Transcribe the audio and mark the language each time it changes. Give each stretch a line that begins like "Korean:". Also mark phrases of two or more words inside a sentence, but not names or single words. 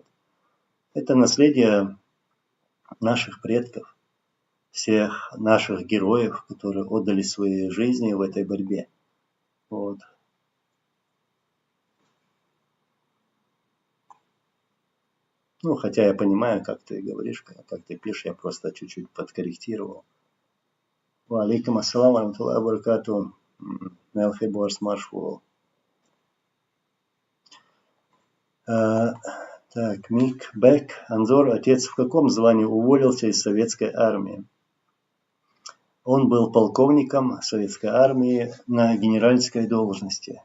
Russian: Это наследие наших предков, всех наших героев, которые отдали свои жизни в этой борьбе. Вот. Ну, хотя я понимаю, как ты говоришь, как ты пишешь, я просто чуть-чуть подкорректировал.
Arabic: وعليكم السلام ورحمة الله وبركاته.
Russian: Мелхи Борс Маршвол. Так, Мик Бек. Анзор, отец в каком звании уволился из советской армии? Он был полковником советской армии на генеральской должности.